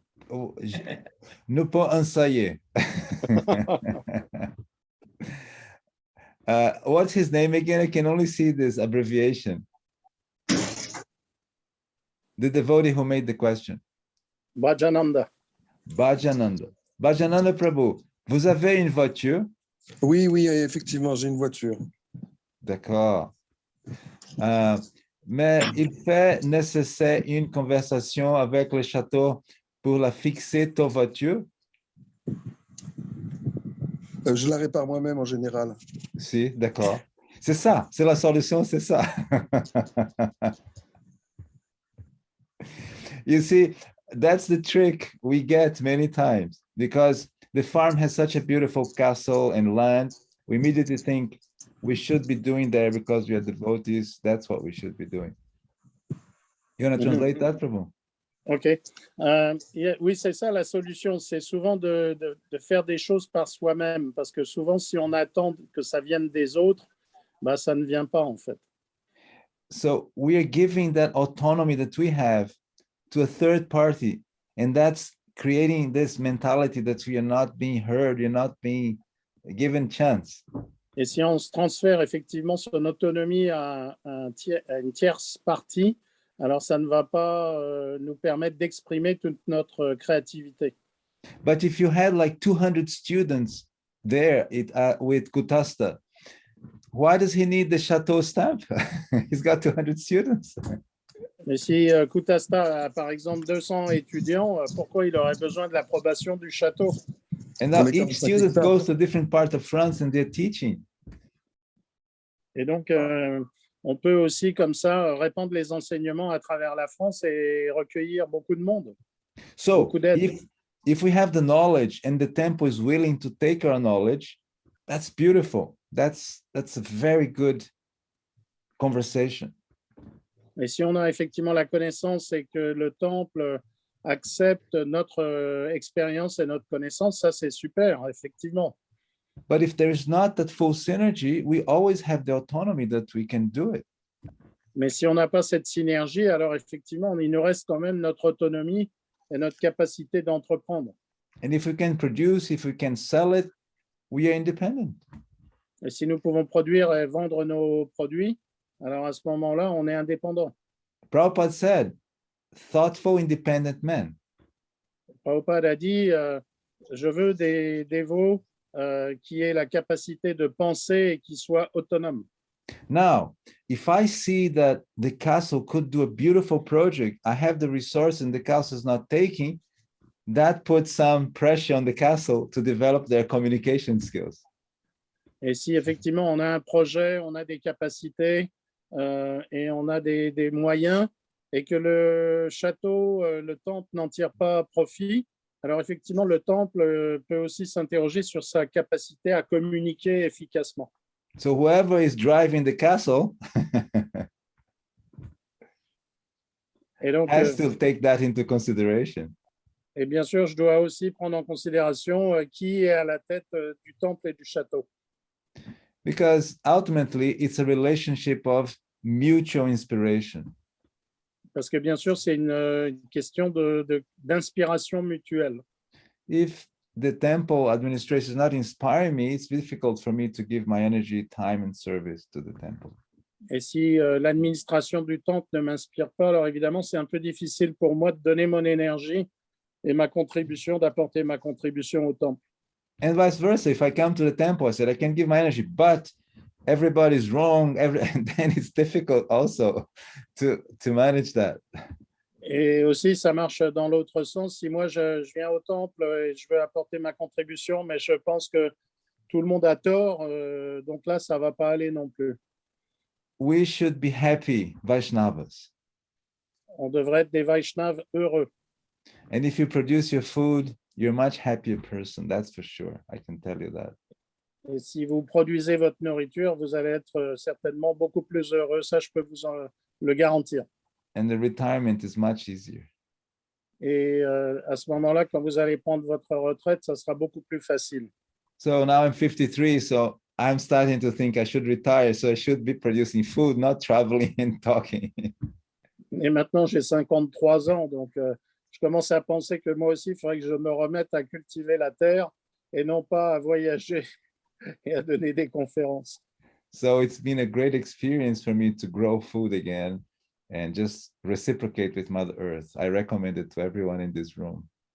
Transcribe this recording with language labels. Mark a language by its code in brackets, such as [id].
[fr] Oh, nous pas ensayer. [en] What's his name again? I can only see this abbreviation. The devotee who made the question. Bhajananda. Bhajananda. [fr] Bhajananda Prabhu, vous avez une voiture? Oui, effectivement, j'ai une voiture. D'accord. Mais il fait nécessaire une conversation avec le château pour la fixer ta voiture? Je la répare moi-même en général. Si, d'accord. C'est ça, c'est la solution, c'est ça. [en] You see, that's the trick we get many times because the farm has such a beautiful castle and land. We immediately think we should be doing there because we are devotees. That's what we should be doing. You want to translate that, Prabhu? [fr] OK. Oui, c'est ça la solution. C'est souvent de faire des choses par soi-même parce que souvent, si on attend que ça vienne des autres, bah, ça ne vient pas en fait. [en] So we are giving that autonomy that we have to a third party, and that's creating this mentality that we are not being heard, you're not being given chance. [fr] Et si on se transfère effectivement son autonomie à une tierce partie, alors ça ne va pas nous permettre d'exprimer toute notre créativité. [en] But if you had like 200 students there with Kutasta, why does he need the chateau stamp? He's got 200 students. [fr] Mais si Kutasta a par exemple 200 étudiants, pourquoi il aurait besoin de l'approbation du château? [en] And now each student goes to a different part of France and they're teaching. [fr] Et donc, on peut aussi comme ça répandre les enseignements à travers la France et recueillir beaucoup de monde. [en] So if we have the knowledge and the temple is willing to take our knowledge, that's beautiful. That's a very good conversation. [fr] Et si on a effectivement la connaissance et que le temple accepte notre expérience et notre connaissance, ça c'est super, effectivement. [en] But if there is not that full synergy, we always have the autonomy that we can do it. [fr] Mais si on n'a pas cette synergie, alors effectivement, il nous reste quand même notre autonomie et notre capacité d'entreprendre. [en] And if we can produce, if we can sell it, we are independent. [fr] Et si nous pouvons produire et vendre nos produits, alors à ce moment-là, on est indépendant. [en] Prabhupada said, thoughtful, independent men. [fr] Prabhupada a dit, je veux des dévots qui aient la capacité de penser et qui soient autonomes. [en] Now, if I see that the castle could do a beautiful project, I have the resource and the castle is not taking, that puts some pressure on the castle to develop their communication skills. [fr] Et si effectivement on a un projet, on a des capacités et on a des moyens et que le château, le temple n'en tire pas profit, alors effectivement le temple peut aussi s'interroger sur sa capacité à communiquer efficacement. [en] So whoever is driving the castle [fr] et donc, [en] has to take that into consideration. [fr] Et bien sûr, je dois aussi prendre en considération qui est à la tête du temple et du château. [en] Because ultimately, it's a relationship of mutual inspiration. [fr] Parce que bien sûr, c'est une question d'inspiration mutuelle. [en] If the temple administration is not inspiring me, it's difficult for me to give my energy, time, and service to the temple. [fr] Et si l'administration du temple ne m'inspire pas, alors évidemment, c'est un peu difficile pour moi de donner mon énergie et ma contribution, d'apporter ma contribution au temple. [en] And vice versa, if I come to the temple, I said, I can give my energy, but everybody's wrong, and then it's difficult also to manage that. [fr] Et aussi, ça marche dans l'autre sens. Si moi, je viens au temple et je veux apporter ma contribution, mais je pense que tout le monde a tort, donc là, ça ne va pas aller non plus. [en] We should be happy Vaishnavas. [fr] On devrait être des Vaishnavas heureux. [en] And if you produce your food, you're a much happier person, that's for sure. I can tell you that. [fr] Et si vous produisez votre nourriture, vous allez être certainement beaucoup plus heureux. Ça, je peux vous le garantir. [en] And the retirement is much easier. [fr] Et à ce moment-là, quand vous allez prendre votre retraite, ça sera beaucoup plus facile. [en] So now I'm 53, so I'm starting to think I should retire. So I should be producing food, not traveling and talking. [fr] Et maintenant, j'ai 53 ans, donc je commence à penser que moi aussi, il faudrait que je me remette à cultiver la terre et non pas à voyager et à donner des conférences. [en] So it's been a great experience for me to grow food again and just reciprocate with Mother Earth. I recommend it to everyone in this room.